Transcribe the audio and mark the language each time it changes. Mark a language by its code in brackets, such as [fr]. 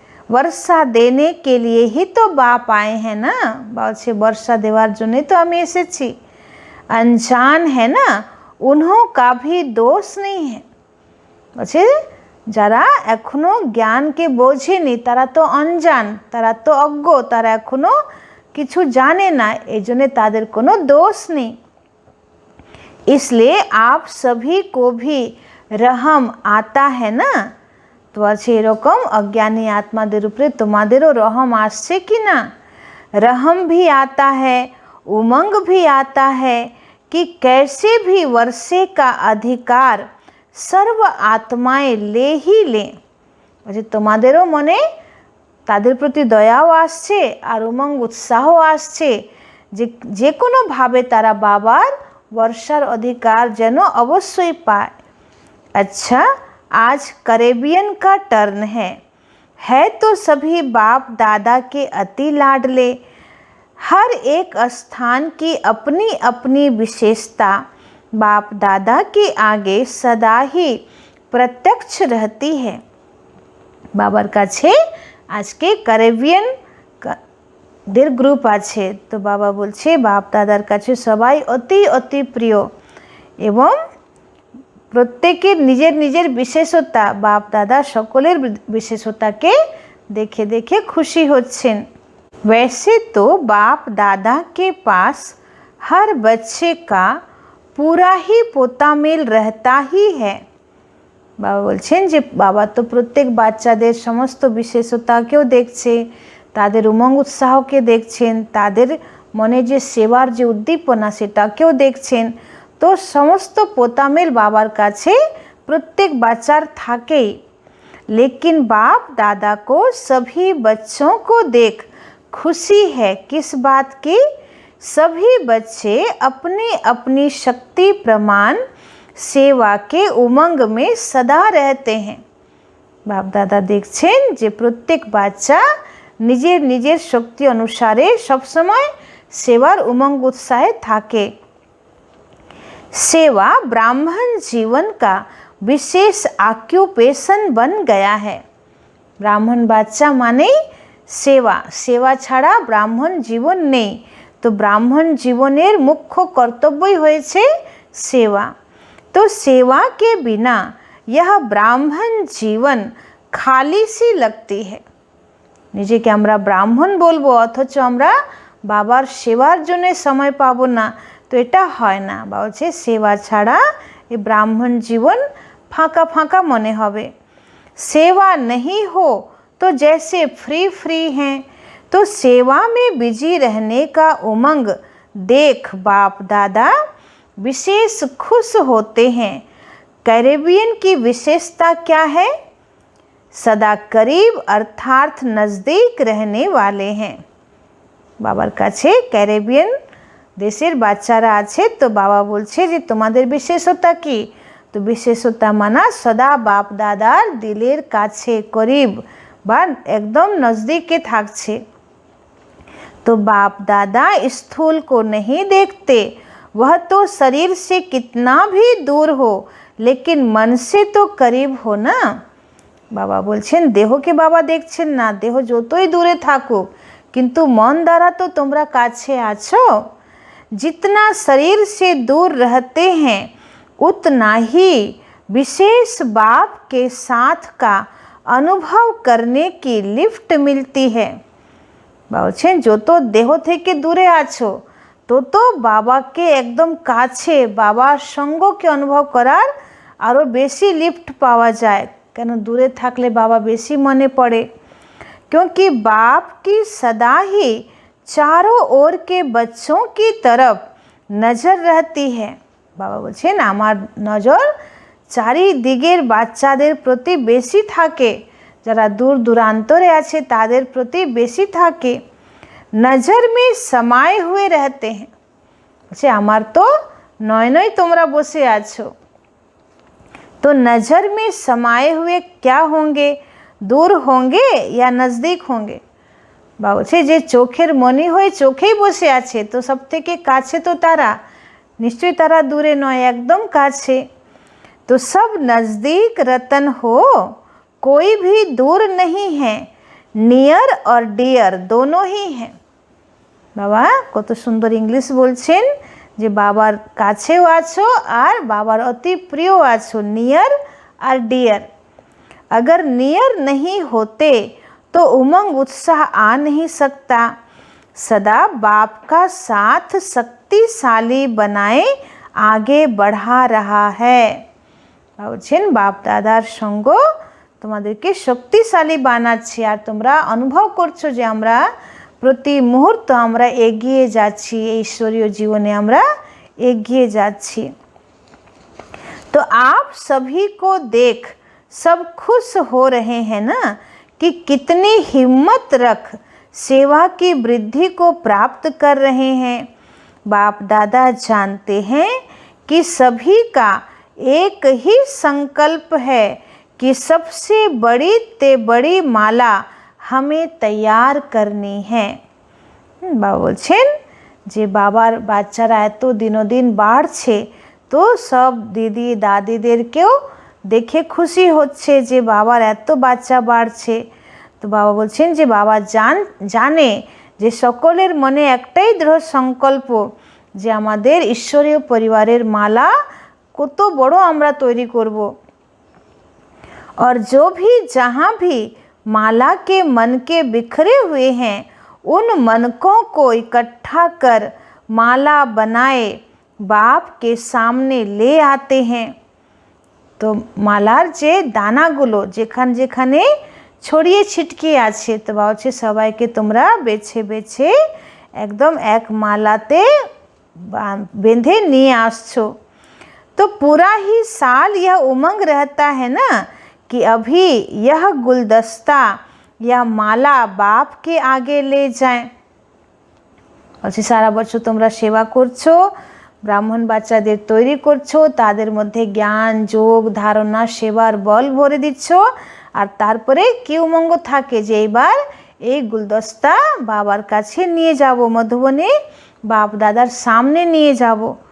[hi] वर्षा देने के लिए ही तो बाप आए हैं ना। [bn] বলছে বর্ষা দেওয়ার জন্য তো আমি এসেছি। [hi] अनजान है ना उन्हों का भी दोष नहीं है। [bn] বলছে যারা এখনো জ্ঞানকে বোঝেনি তারা তো অনজান, তারা তো অজ্ঞ, তারা এখনো কিছু জানে না, এই জন্য তাদের কোনো দোষ নেই। [hi] इसलिए आप सभी को भी रहम आता है ना। [bn] তো আছে এরকম অজ্ঞানী আত্মাদের উপরে তোমাদেরও রহম আসছে কি না। [hi] रहम भी आता है उमंग भी आता है कि कैसे भी वर्षे का अधिकार सर्व आत्माएं ले ही लें। [bn] বলছে তোমাদেরও মনে তাদের প্রতি দয়াও আসছে আর উমঙ্গ উৎসাহ আসছে যে যে কোনোভাবে তারা বাবার वर्षार अधिकार যেন অবশ্যই পায়। [hi] अच्छा आज कैरेबियन का टर्न है तो सभी बाप दादा के अति लाडले। हर एक स्थान की अपनी अपनी विशेषता बाप दादा के आगे सदा ही प्रत्यक्ष रहती है। [bn] বাবার কাছে আজকে ক্যারিবিয়ান দের গ্রুপ আছে, তো বাবা বলছে বাপ দাদার কাছে সবাই অতি অতি প্রিয় এবং প্রত্যেকের নিজের নিজের বিশেষতা, বাপ দাদা সকলের বিশেষতাকে দেখে দেখে খুশি হচ্ছেন। [hi] वैसे तो बाप दादा के पास हर बच्चे का पूरा ही पोतामेल रहता ही है। [bn] বাবা বলছেন যে বাবা তো প্রত্যেক বাচ্চাদের সমস্ত বিশেষতাকেও দেখছে, তাদের উমঙ্গ উৎসাহকে দেখছেন, তাদের মনে যে সেবার যে উদ্দীপনা সেটাকেও দেখছেন। তো সমস্ত পোতামেল বাবার কাছে প্রত্যেক বাচ্চার থাকেই। [hi] लेकिन बाप दादा को सभी बच्चों को देख खुशी है किस बात की। सभी बच्चे अपनी अपनी शक्ति प्रमाण सेवा के उमंग में सदा रहते हैं। [bn] बाप दादा देखছেন যে প্রত্যেক বাচ্চা নিজের নিজের শক্তি অনুসারে সবসময় সেবার উমঙ্গ উৎসাহে থাকে। [hi] सेवा ब्राह्मण जीवन का विशेष ऑक्यूपेशन बन गया है। [bn] ব্রাহ্মণ বাচ্চা মানেই সেবা, সেবা ছাড়া ব্রাহ্মণ জীবন নেই। তো ব্রাহ্মণ জীবনের মুখ্য কর্তব্যই হয়েছে সেবা। [hi] तो सेवा के बिना यह ब्राह्मण जीवन खाली सी लगती है। [bn] নিজেকে আমরা ব্রাহ্মণ বলবো অথচ আমরা বাবার সেবার জন্য সময় পাবো না, তো এটা হয় না। বা হচ্ছে সেবা ছাড়া এই ব্রাহ্মণ জীবন ফাঁকা ফাঁকা মনে হবে। [hi] सेवा नहीं हो तो जैसे फ्री फ्री हैं। तो सेवा में बिजी रहने का उमंग देख बाप दादा विशेष खुश होते हैं। कैरेबियन की विशेषता क्या है? सदा करीब अर्थात नज़दीक रहने वाले हैं। [bn] বাবার কাছে ক্যারিবিয়ান দেশের বাচ্চারা আছে, তো বাবা বলছে যে তোমাদের বিশেষতা কি। তো বিশেষতা মানা সদা বাপ দাদার দিলের কাছে করিব বা একদম নজদিকে থাকছে। [hi] तो बाप दादा स्थूल को नहीं देखते, वह तो शरीर से कितना भी दूर हो लेकिन मन से तो करीब हो ना। [bn] বাবা বলছেন দেহকে বাবা দেখছেন না, দেহ যতই দূরে থাকুক কিন্তু মন দ্বারা তো তোমরা কাছে আছো। [hi] जितना शरीर से दूर रहते हैं उतना ही विशेष बाप के साथ का अनुभव करने की लिफ्ट मिलती है। [bn] বলছেন যত দেহ থেকে দূরে আছো তত বাবাকে একদম কাছে বাবার সঙ্গকে অনুভব করার আরও বেশি লিফট পাওয়া যায়। কেন দূরে থাকলে বাবা বেশি মনে পড়ে। [hi] क्योंकि बाप की सदा ही चारों ओर के बच्चों की तरफ नजर रहती है। [bn] बाबा বলছেন আমার নজর চারিদিকের বাচ্চাদের প্রতি বেশি থাকে, যারা দূর দূরান্তরে আছে তাদের প্রতি বেশি থাকে। [hi] नजर में समाये हुए रहते हैं। [bn] বলছে আমার তো নয় নয় তোমরা বসে আছো। [hi] तो नजर में समाये हुए क्या होंगे, दूर होंगे या नज़दीक होंगे। [bn] বা বলছে যে চোখের মনি হয়ে চোখেই বসে আছে, তো সব থেকে কাছে তো তারা, নিশ্চয়ই তারা দূরে নয়, একদম কাছে। [hi] तो सब नज़दीक रतन हो, कोई भी दूर नहीं है, नियर और डियर दोनों ही हैं। [bn] বাবা কত সুন্দর ইংলিশ বলছেন যে বাবার কাছেও আছো আর বাবার অতি প্রিয় আছো, [hi] नियर और डियर। अगर नियर नहीं होते तो उमंग उत्साह आ नहीं सकता। सदा बाप का साथ शक्तिशाली बनाए आगे बढ़ा रहा है। [bn] বলছেন বাপ দাদার সঙ্গ তোমাদেরকে শক্তিশালী বানাচ্ছে, আর তোমরা অনুভব করছো যে আমরা প্রতি মুহূর্ত আমরা এগিয়ে যাচ্ছি, এই ঈশ্বরীয় জীবনে আমরা এগিয়ে যাচ্ছি। [hi] तो आप सभी को देख सब खुश हो रहे हैं ना कि कितनी हिम्मत रख सेवा की वृद्धि को प्राप्त कर रहे हैं। बाप दादा जानते हैं कि सभी का एक ही संकल्प है कि सबसे बड़ी ते बड़ी माला हमें तैयार करनी है। [bn] বাবা বলছেন যে বাবার বাচ্চারা এত দিনদিন বাড়ছে, তো সব দিদি দাদিদেরকেও দেখে খুশি হচ্ছে যে বাবার এত বাচ্চা বাড়ছে। তো বাবা বলছেন যে বাবা জানে যে সকলের মনে একটাই দৃঢ় সংকল্প যে আমাদের ঈশ্বরীয় পরিবারের মালা কত বড় আমরা তৈরি করব। [hi] और जो भी जहाँ भी माला के मन के बिखरे हुए हैं, उन मनकों को इकट्ठा कर माला बनाए बाप के सामने ले आते हैं। [bn] তো মালার যে দানাগুলো যেখানে যেখানে ছড়িয়ে ছিটকে আছে, তো বাবা হচ্ছে সবাইকে তোমরা বেছে বেছে একদম এক মালাতে বেঁধে নিয়ে আসছো। [hi] तो पूरा ही साल यह उमंग रहता है ना कि अभी यह गुलदस्ता या माला बाप के आगे ले जाएं। [bn] বলছি সারা বছর তোমরা সেবা করছো, ব্রাহ্মণ বাচ্চাদের তৈরি করছো, তাদের মধ্যে জ্ঞান যোগ ধারণা সেবার বল ভরে দিচ্ছ, আর তারপরে কি উমঙ্গ থাকে যে এবার এই গুলদস্তা বাবার কাছে নিয়ে যাব, মধুবনে বাপ দাদার সামনে নিয়ে যাব।